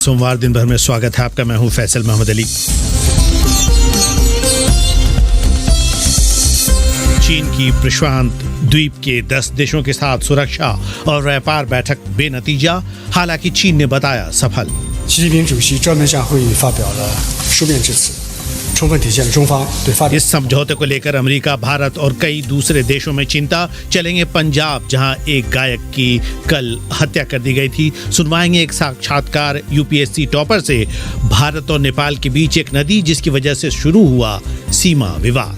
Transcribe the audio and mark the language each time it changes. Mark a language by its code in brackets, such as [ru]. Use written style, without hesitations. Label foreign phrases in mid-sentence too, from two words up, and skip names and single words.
[hi] सोमवार दिन भर में स्वागत है आपका। मैं हूं फैसल मोहम्मद अली। चीन की प्रशांत द्वीप के 10 देशों के साथ सुरक्षा और व्यापार बैठक बेनतीजा, हालांकि चीन ने बताया सफल। [zh] 习近平主席专门向会议发表了书面致辞，充分体现了中方对发展。 [hi] इस समझौते को लेकर अमेरिका, भारत और कई दूसरे देशों में चिंता। चलेंगे पंजाब, जहां एक गायक की कल हत्या कर दी गई थी। सुनवाएंगे एक साक्षात्कार यूपीएससी टॉपर से। भारत और नेपाल के बीच एक नदी जिसकी वजह से शुरू हुआ सीमा विवाद।